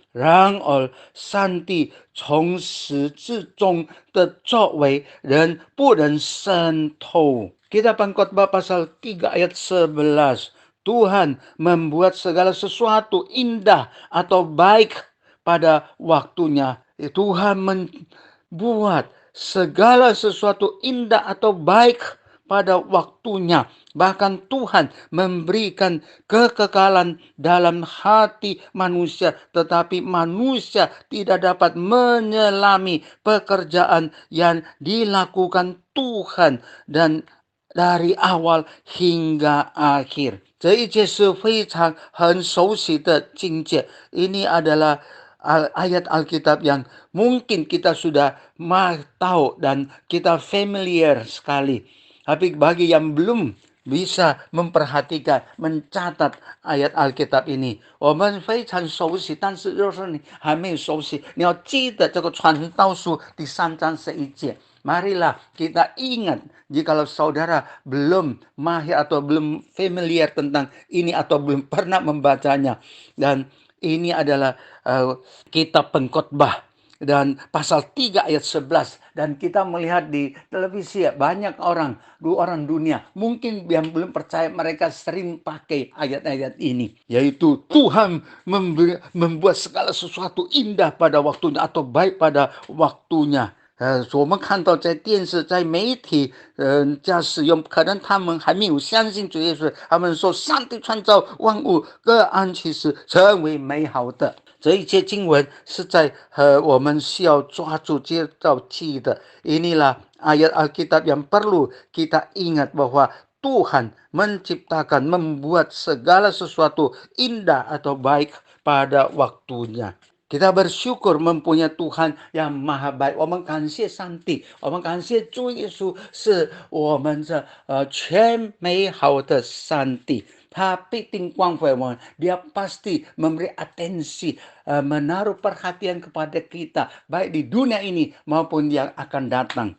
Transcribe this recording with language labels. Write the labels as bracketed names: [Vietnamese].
[Chinese] 然而上帝从始至终的作为， 人不能渗透。 [Indonesian] Kita Pengkhotbah pasal 3 ayat 11. Tuhan membuat segala sesuatu indah atau baik pada waktunya. Tuhan membuat segala sesuatu indah atau baik pada waktunya. Bahkan Tuhan memberikan kekekalan dalam hati manusia, tetapi manusia tidak dapat menyelami pekerjaan yang dilakukan Tuhan dan dari awal hingga akhir. [Chinese] 这一切是非常很熟悉的境界。 [Indonesian] Ini adalah ayat Alkitab yang mungkin kita sudah tahu dan kita familiar sekali. Tapi bagi yang belum bisa memperhatikan, mencatat ayat Alkitab ini， [Chinese] 我们非常熟悉，但是就是你还没有熟悉，你要记得这个传道书第3章11节。 [Indonesian] Marilah kita ingat, jikalau saudara belum mahir atau belum familiar tentang ini atau belum pernah membacanya. Dan ini adalah kitab Pengkhotbah dan pasal 3 ayat 11. Dan kita melihat di televisi banyak orang dunia mungkin yang belum percaya, mereka sering pakai ayat-ayat ini, yaitu Tuhan membuat segala sesuatu indah pada waktunya atau baik pada waktunya。 [Chinese] 我们看到在电视、在媒体，在使用，可能他们还没有相信主耶稣，他们说上帝创造万物，各按其时，成为美好的。这一节经文是在我们需要抓住接到记的。 [Indonesian] Inilah ayat Alkitab yang perlu kita ingat bahwa Tuhan menciptakan, membuat segala sesuatu indah atau baik pada waktunya. Kita bersyukur mempunyai Tuhan yang maha baik. [Chinese] 我们感谢上帝，我们感谢主耶稣是我们的全美好的上帝。他必定关怀我们. [Indonesian] Dia pasti memberi atensi, menaruh perhatian kepada kita, baik di dunia ini maupun yang akan datang.